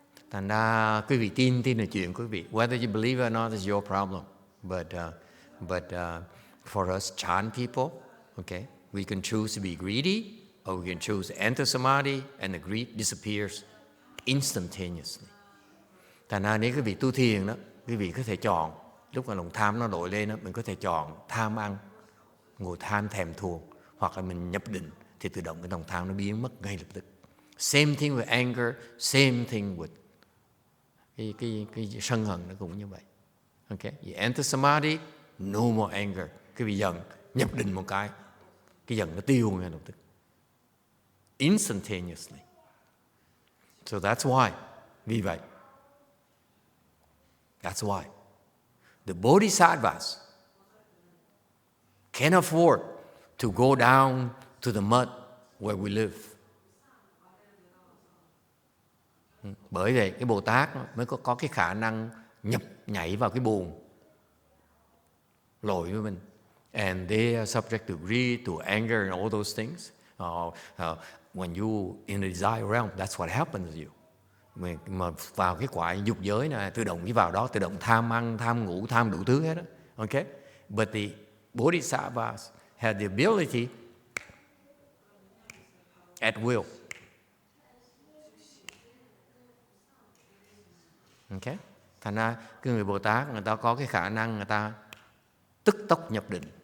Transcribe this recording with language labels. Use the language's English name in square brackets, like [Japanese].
[Vietnamese] Thành ra quý vị tin là chuyện quý vị. [English] Whether you believe it or not is your problem. But for us Chan people, okay, we can choose to be greedy, or we can choose to enter samadhi, and the greed disappears instantaneously. [Vietnamese] Thành ra nếu quý vị tu thiền đó, quý vị có thể chọn, lúc mà lòng tham nó nổi lên đó, mình có thể chọn tham ăn, ngồi tham thèm thuồng, hoặc là mình nhập định thì tự động cái lòng tham nó biến mất ngay lập tức. [English] Same thing with anger, same thing with [Vietnamese] cái sân hận nó cũng như vậy. Okay, [English] you enter samadhi, no more anger. [Vietnamese] Cái vị giận, nhập định một cái giận nó tiêu ngay lập tức. [English] Instantaneously. So that's why. [Vietnamese] Vì vậy. [English] That's why. The bodhisattvas can afford to go down to the mud where we live. [Vietnamese] Bởi vậy cái Bồ Tát mới có cái khả năng nhảy vào cái bùn lội với mình. [English] And they are subject to greed, to anger, and all those things. When you in the desire realm, that's what happens to you. [Vietnamese] Mà vào cái cõi dục giới này, tự động đi vào đó, tự động tham ăn, tham ngủ, tham đủ thứ hết đó. [English] Okay? But the bodhisattvas had the ability at will. Okay? [Vietnamese] Thành ra cái người Bồ Tát người ta có cái khả năng người ta tức tốc nhập định.